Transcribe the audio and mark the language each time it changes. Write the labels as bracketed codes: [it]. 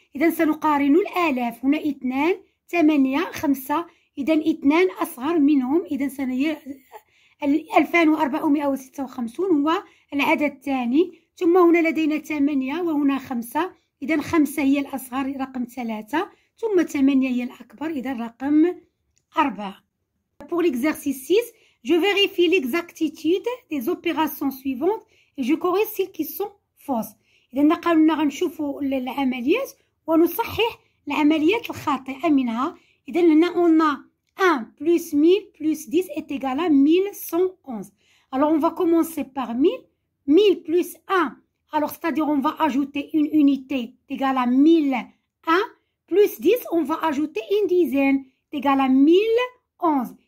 [ar] إذا سنقارن الآلاف. هنا 2 8 5، إذا 2 أصغر منهم. إذا 2456 هو العدد الثاني. ثم هنا لدينا 8 وهنا 5، إذا 5 هي الأصغر رقم 3، ثم 8 هي الأكبر إذا رقم 4. [fr] Pour l'exercice 6, je vérifie l'exactitude des opérations suivantes et je corrige celles qui sont fausses. [ar] إذا قالوا غنشوفوا العمليات ونصحح العمليات الخاطئة منها. إذا هنا [fr] on a 1 plus 1000 plus 10 est égal à 1111. Alors on va commencer par 1000. 1000 plus 1. Alors c'est-à-dire on va ajouter une unité égale à 1001. Plus 10, on va ajouter une dizaine égale à 1011.